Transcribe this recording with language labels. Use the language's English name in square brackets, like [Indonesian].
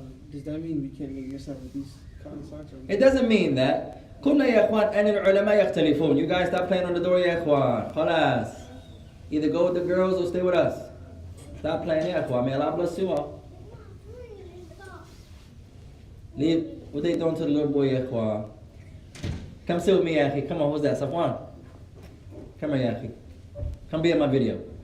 [English] Does that mean we can't make yourself with these cotton socks? It doesn't mean that. [Arabic] قلنا يا إخوان أن العلماء يختلفون. [English] You guys stop playing on the door [Arabic] يا إخوان. خلاص. [English] Either go with the girls or stay with us. Stop playing [Arabic] يا إخوان. [English] May Allah bless you all. Leave. What they doing to the little boy [Arabic] يا إخوان? [English] Come sit with me [Arabic] يا أخي. [English] Come on, who's that? Safwan. Come here يا أخي. Come be in my video.